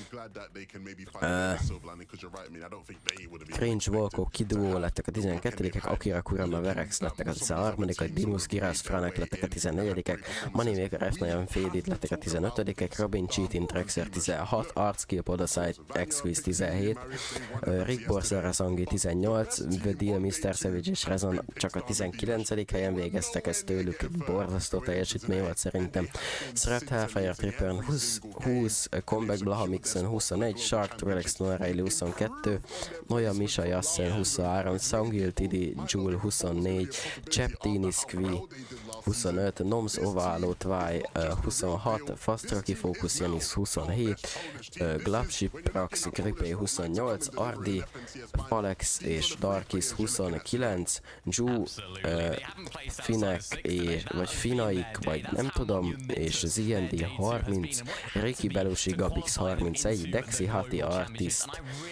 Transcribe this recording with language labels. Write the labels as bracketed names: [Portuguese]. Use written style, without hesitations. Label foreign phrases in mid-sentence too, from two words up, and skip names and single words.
[Hungarian] Cringe, Volko, Kiduo lettek a 12-ek, Akira Kurama, Verex lettek a 13-ek, Dimus, Giras, Franek lettek a 14-ek, Moneymaker, F-Nayan, Faded lettek a 15-ek, Robin, Cheatin, Trexer 16, Artskill, Podasite, X-Quiz 17, Rick Borzer, Razangi 18, The Deal, Mr. Savage és Rezon csak a 19. helyen végeztek, ez tőlük borzasztó teljesítmény volt szerintem. Srapt, Hellfire, Trippern 20, Comeback, Blaha Mixen 21, Shark, Relax, Noirelli 22, Noya, Misha, Yassen 23, Sangil, Tidi, Jule 24, Cheptini, Squee 25, Noms, Ovalo, Twy 26, Fast Rocky, Focus, Janis 27, Glapship, Praxi, Gripé 28, Ardi, Palex és Darkis 29, Ju, Finek, vagy Finaik, vagy nem tudom, és ZND 30, Ricky Belusi, Gapix 31, Dexi, Hati, Artist